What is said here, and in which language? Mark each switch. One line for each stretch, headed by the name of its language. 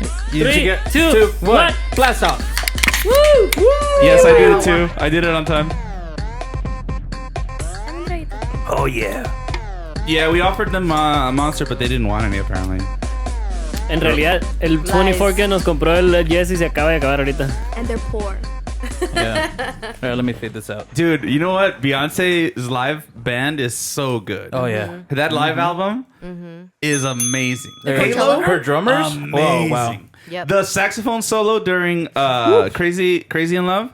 English: 3, 2, 1. Blast off. Woo! Yes, I did it too. I did it on time. Oh, yeah. Yeah, we offered them a monster, but they didn't want any apparently.
Spanish: En realidad, el 24 que nos compró el Jesse se acaba de acabar ahorita.
English: And they're poor. Yeah. All right, let me fade this out. Dude, you know what? Beyonce's live band is so good. Oh, yeah. That live album is amazing. Halo? Her drummers? Amazing. Oh, wow. Yep. The saxophone solo during Crazy in Love.